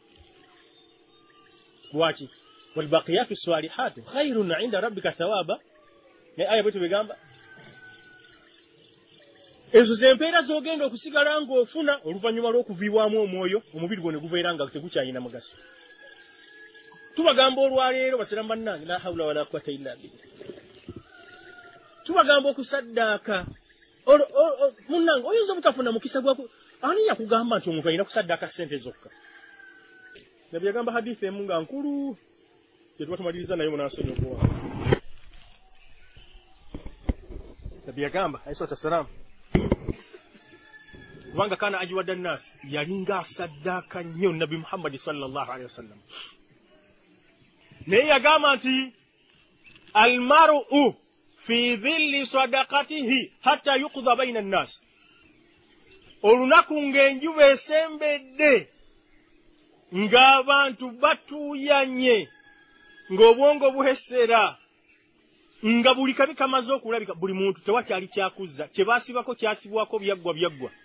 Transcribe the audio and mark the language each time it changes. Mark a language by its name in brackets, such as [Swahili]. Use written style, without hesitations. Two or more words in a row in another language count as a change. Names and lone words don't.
[Ganda] lwaki [Arabic] والباقيات الصالحات خير عند ربك ثوابا [Ganda] ne aya bwetu begamba ezo zempeera zogenda okusigala ng'ofuna oluvannyuma lw'okuviibwamu omwoyo omubiri gwo ne gubeera nga tegukyalina mugaso tubagamba olwaleero basiramu bannange [Arabic] لا حول ولا قوة إلا بالله [Ganda] tubagamba okusaddaaka munnange oyinza obutafuna mukisa gwako ani yakugamba nti omuntu alina kusaddaaka ssente zokka nabbi yagamba hadithi emu nga nkulu gyetuba tumaliriza naye munaasonyiwa nabbi yagamba [Arabic] عليه السلام [Ganda] kubanga [Arabic] كان أجود الناس [Ganda] yalinga asaddaaka nnyo nabbi Muhammadi [Arabic] صلى الله عليه وسلم [Ganda] naye yagamba nti [Arabic] المرء في ظل صدقته حتى يقضى بين الناس [Ganda] olunaku ng'enjuba esembedde ng'abantu batuuyanye ng'obwongo buhesera nga buli kabi kamaze okulabika buli muntu tewakyali kyakuzza kye baasibako kyasibwako byaggwa